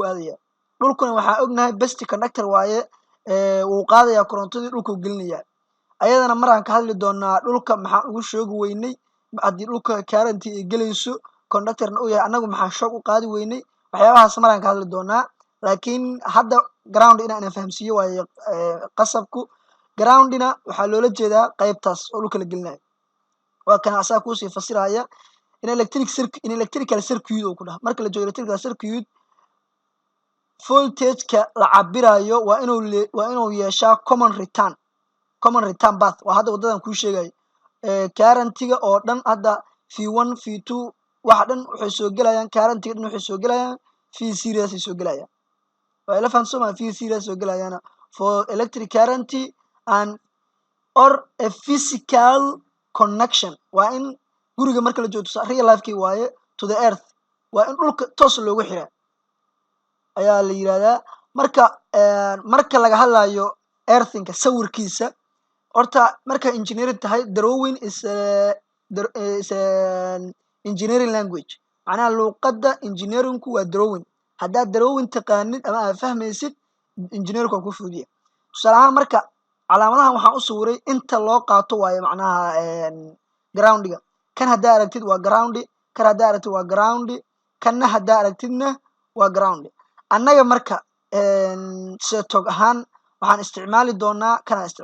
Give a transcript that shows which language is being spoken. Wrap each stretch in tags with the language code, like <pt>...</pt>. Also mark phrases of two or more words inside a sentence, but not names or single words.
<so>aadaya dhulkuna waxaa ognahay</so> <en>best conductor</en> <so>waaye wuu qaadayaa korontadii dhulkuu gelinaya ayadana maraan ka hadli doonaa dhulka maxaan ugu shoogi weynay haddii dhulka current ay gelayso conductorna uu yahay annagu maxaan shoog u qaadi weynay waxyaabahaas maraan ka hadli doonaa laakiin hadda ground inaan fahamsiiyo waaye qasabku groundina waxaa loola jeedaa qaybtaas oo dhulka la gelinayo waa kana asaa kuusii fasiraya in</so> <en>electrical circuit</en> <so>uu ku dhaha marka la joogo</so> <en>electrical circuit</en> <so>voltage-ka la cabirayo waa inuu yeeshaa</so> <en>common return path</en> <so>waa hadda wadadan kuu sheegayo currentiga oo dhan hadda v1 v2 waxa dhan waxay soo gelayaan currentiga dhan waxay soo gelayaan v series ay soo gelayaan waa ila fahamsan v series soo gelayaan</so> <en>for electric current and or a physical connection</en> <so>waa in guriga marka la joogto</so> <en>real life-kii</en> <so>waaye</so> <en>to the earth</en> <so>waa in dhulka toos loogu xiraa ayaa la yidhahdaa marka laga hadlayo earthinka sawirkiisa horta marka engineering tahay</so> <en>drawing is engineering language</en> <so>macnaha luuqadda engineeringku waa drawing haddaad drawing taqaanid ama aad fahmaysid engineerku waa ku fududiya tusaale ahaan marka calaamadahan waxaan u sawiray inta loo qaato waaye macnaha groundiga kan haddaa aragtid waa groundi kan haddaa aragtid waa groundi kanna haddaa aragtidna waa groundi annaga marka sida tog ahaan waxaan isticmaali doonaa kan</so>